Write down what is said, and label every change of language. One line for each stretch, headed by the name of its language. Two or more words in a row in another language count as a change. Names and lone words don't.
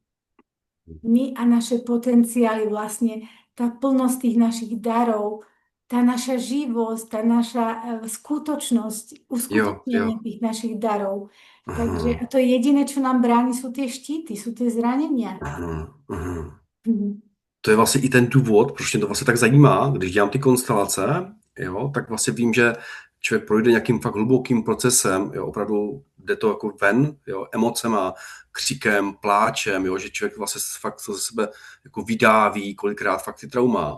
Slovak: My a naše potenciály, vlastne tá plnosť tých našich darov, tá naša živosť, tá naša skutočnosť,
Czech: Jo, jo.
Slovak: uskutočnenie tých našich darov. Takže Mhm. a to je jediné, čo nám bráni, sú tie štíty, sú tie zranenia. Mhm. Mhm. Mhm.
Czech: To je vlastně i ten důvod, proč mě to vlastně tak zajímá, když dělám ty konstelace, jo, tak vlastně vím, že člověk projde nějakým fakt hlubokým procesem, jo, opravdu jde to jako ven, jo, emocema, křikem, pláčem, jo, že člověk vlastně fakt to ze sebe jako vydáví, kolikrát fakt ty trauma.